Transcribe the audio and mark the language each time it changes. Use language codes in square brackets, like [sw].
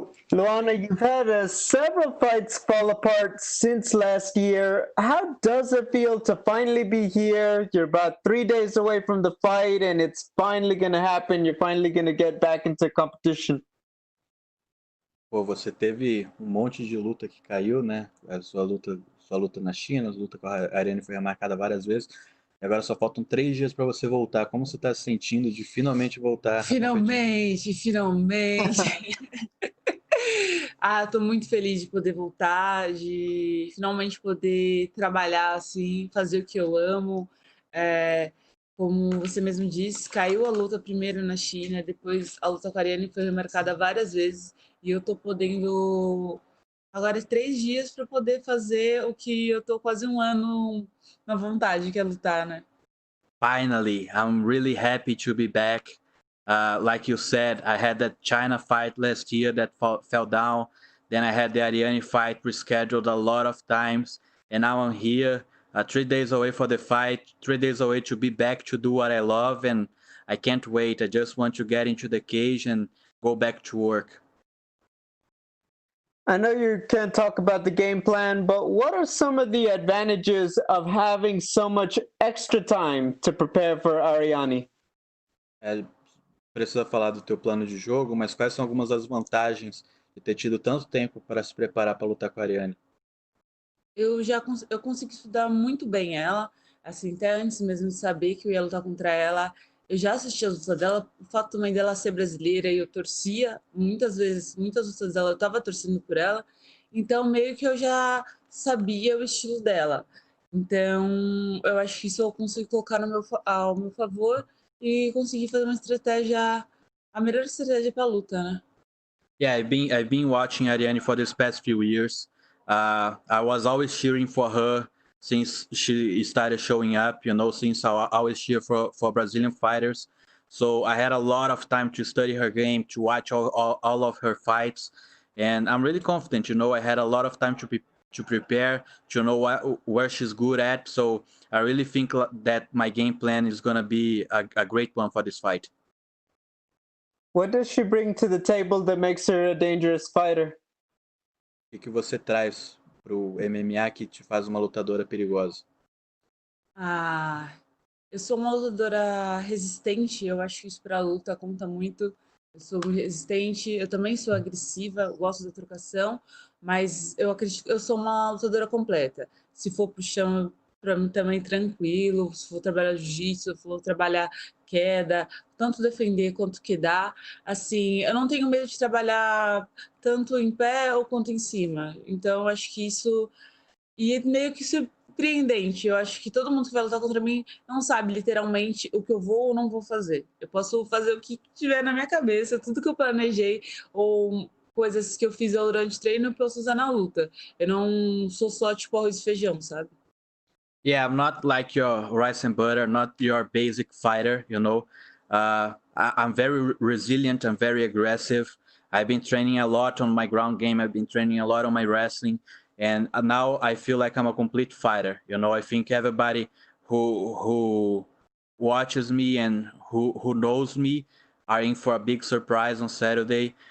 [en] Luana, you've had several fights fall apart since last year. How does it feel to finally be here? You're about 3 days away from the fight, and it's finally going to happen. You're finally going to get back into competition. [pt] Pô, você teve monte de luta que caiu, né? A sua luta na China, a luta com a Ariane foi remarcada várias vezes. E agora só faltam 3 dias para você voltar. Como você está se sentindo de finalmente voltar? Finalmente! Tô muito feliz de poder voltar, de finalmente poder trabalhar assim, fazer o que eu amo. Como você mesmo disse, caiu a luta primeiro na China, depois a luta com a Ariane foi remarcada várias vezes, e eu tô podendo agora 3 dias para poder fazer o que eu tô quase 1 ano na vontade, que é lutar, né? [en] Finally, I'm really happy to be back. Like you said, I had that China fight last year that fell down. Then I had the Ariane fight rescheduled a lot of times. And now I'm here, 3 days away for the fight, 3 days away to be back to do what I love. And I can't wait. I just want to get into the cage and go back to work. I know you can't talk about the game plan, but what are some of the advantages of having so much extra time to prepare for Ariane? [pt] Precisa falar do teu plano de jogo, mas quais são algumas das vantagens de ter tido tanto tempo para se preparar para lutar com a Ariane? Eu consegui estudar muito bem ela, assim, até antes mesmo de saber que eu ia lutar contra ela. Eu já assisti as lutas dela, o fato também dela ser brasileira, e eu torcia muitas vezes, muitas lutas dela, eu estava torcendo por ela, então meio que eu já sabia o estilo dela. Então, eu acho que isso eu consigo colocar ao meu favor e conseguir fazer uma estratégia, a melhor estratégia para a luta, né? [en] Yeah, I've been watching Ariane for these past few years. I was always cheering for her since she started showing up, you know, since I always cheer for Brazilian fighters. So I had a lot of time to study her game, to watch all of her fights. And I'm really confident, you know, I had a lot of time to prepare, to know where she's good at. So I really think that my game plan is going to be a great one for this fight. What does she bring to the table that makes her a dangerous fighter? [pt] O que você traz pro MMA que te faz uma lutadora perigosa? Ah, eu sou uma lutadora resistente, eu acho que isso para a luta conta muito. Eu sou resistente, eu também sou agressiva, eu gosto da trocação, mas eu acredito que eu sou uma lutadora completa. Se for pro chão, para mim também tranquilo, se for trabalhar jiu-jitsu, se for trabalhar queda, tanto defender quanto quedar. Assim, eu não tenho medo de trabalhar tanto em pé ou quanto em cima. Então, eu acho que isso... E é meio que surpreendente. Eu acho que todo mundo que vai lutar contra mim não sabe literalmente o que eu vou ou não vou fazer. Eu posso fazer o que tiver na minha cabeça, tudo que eu planejei ou coisas que eu fiz durante o treino eu posso usar na luta. Eu não sou só tipo arroz e feijão, sabe? [en] Yeah, I'm not like your rice and butter, not your basic fighter, you know. I'm very resilient, I'm very aggressive. I've been training a lot on my ground game, I've been training a lot on my wrestling, and now I feel like I'm a complete fighter, you know. I think everybody who watches me and who knows me are in for a big surprise on Saturday.